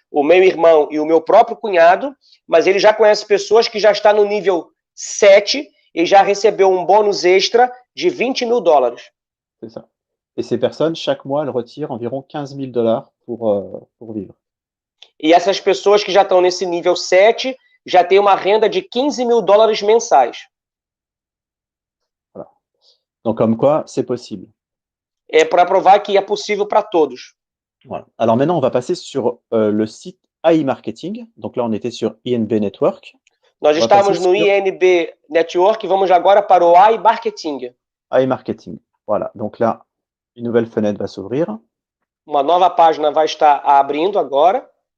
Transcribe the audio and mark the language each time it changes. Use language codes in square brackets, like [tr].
[pt] o meu irmão e o meu próprio cunhado, mas ele já conhece pessoas que já estão no nível 7 e já recebeu um bônus extra de $20.000. [fr] C'est ça. Et ces personnes, chaque mois, elles retirent environ $15 000 pour vivre. [pt] E essas pessoas que já estão nesse nível 7 já têm uma renda de $15.000 mensais. [fr] Voilà. Donc, comme quoi, c'est possible. [pt] É para provar que é possível para todos. [fr] Voilà. Alors maintenant, on va passer sur le site AI Marketing. Donc là, on était sur INB Network. [pt] Nós estamos no INB Network e vamos agora para o AI Marketing. [fr] AI Marketing. Voilà. Donc là, une nouvelle fenêtre va s'ouvrir. [pt] Uma nova página vai estar abrindo agora.